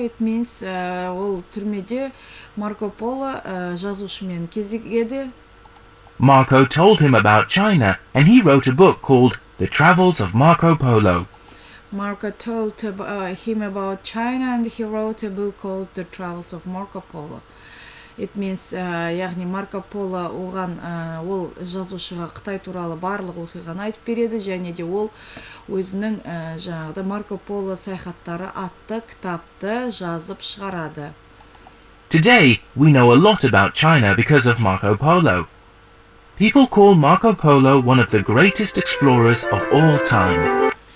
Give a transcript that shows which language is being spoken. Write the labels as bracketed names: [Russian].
[English] It means [Kazakh] ол түрмеде Марко Поло жазушымен кезігеді. [English] Marco told him about China, and he wrote a book called The Travels of Marco Polo. Marco told him about China, and he wrote a book called The Travels of Marco Polo. It means, [Kazakh] яғни Марко Поло оған ол жазушыға Қытай туралы барлық оқиғаны айтып береді, және де ол өзінің жаңағыда Марко Поло саяхаттары атты кітапты жазып шығарады. [English] Today, we know a lot about China because of Marco Polo. People call Marco Polo one of the greatest explorers of all time.